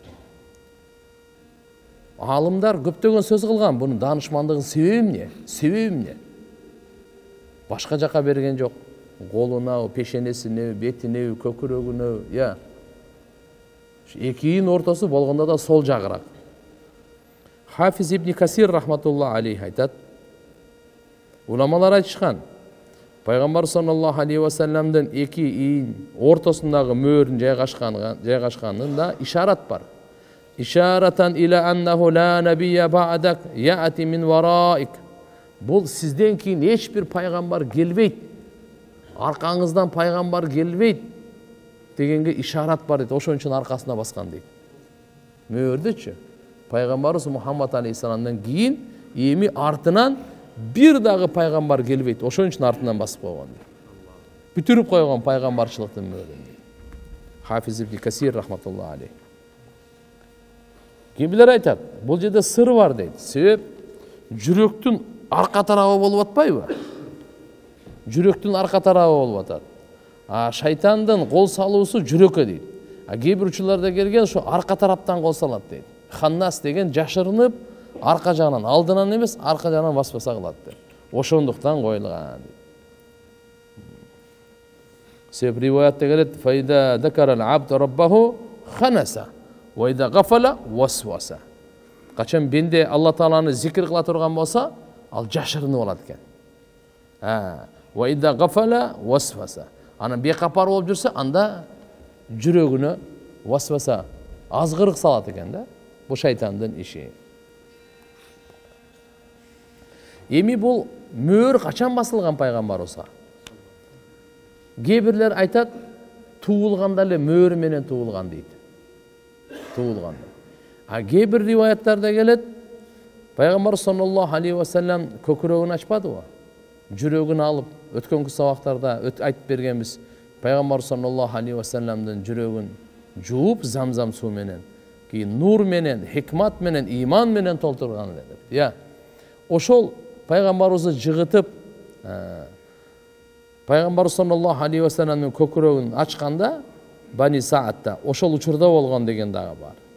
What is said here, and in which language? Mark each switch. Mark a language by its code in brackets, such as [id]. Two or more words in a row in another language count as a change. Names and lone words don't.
[ky] Алымдар көптөгөн сөз кылган, бунун даанышмандыгынын себеби эмне? Башка жака берген жок. Колуна, пешенесине, бетине, көкүрөгүнө, эки ийин ортосу болгондо да сол жагыраак. Хафиз ибн Касир [ar] رحمة الله عليه [ky] айтат. Уламалар айтышкан. Пайгамбар [ar] صلى الله عليه وسلم [ky] эки ийин ортосундагы мөөрүн жайгашканында ишарат бар. [ar] إشارة إلى أنه لا نبي بعدك يأتي من ورائك. [ky] Бул сизден кийин эч бир пайгамбар келбейт. Аркаңыздан пайгамбар келбейт дегенге ишарат бар дейт. Ошон үчүн аркасына баскан дейт. Мөөрдөчү. Пайгамбарыбыз Мухаммад алейхиссаламдан кийин эми артынан бир дагы пайгамбар келбейт. Ошон үчүн артынан басып койгон. Бүтүрүп койгон пайгамбарчылыктын мөөрүн. Хафиз ибн Касир [ar] رحمة الله عليه. [ky] Кимдер айтат? Бул жерде сыр бар дейт. Себеп жүрөктүн арка тарабы болуп атпайбы? Жүрөктүн арка тарабы болуп атат. Шайтандын кол салуусу жүрөккө дейт. Кээ бир учурларда келген ошо арка тараптан кол салат дейт. Ханнас деген жашырынып арка жагынан, алдынан эмес, арка жагынан баспаса кылат дейт. Ошондуктан коюлган. Себеп риваятта келет: [ar] "فإذا ذكر العبد ربه خنس، وإذا غفل وسوس." [ky] Качан бенде Алла Тааланы зикир кыла турган болсо, ал жашырынып алат экен. [ar] وإذا غفل وسوس. [ky] Анан бекапар болуп жүрсө, анда жүрөгүнө васваса, азгырык салат экен да. Бу шайтандын иши. Эми бул мөөр качан басылган пайгамбарыбызга? Кээ бирлер айтат, туулганда эле мөөр менен туулган дейт. Туулганда. Кээ бир риваяттарда келет, пайгамбар [ar] صلى الله عليه وسلم [ky] көкүрөгүн ачпадыбы? Жүрөгүн алып, өткөнкү сабактарда айтып бергенбиз. Пайгамбар [ar] صلى الله عليه وسلم [ky] жүрөгүн жууп замзам суу менен, кийин нур менен, хикмат менен, иман менен толтурган эле. Ошол пайгамбарыбызды жыгытып, пайгамбар [ar] صلى الله عليه وسلم [ky] көкүрөгүн ачканда Бани Саатта ошол учурда болгон деген дагы бар.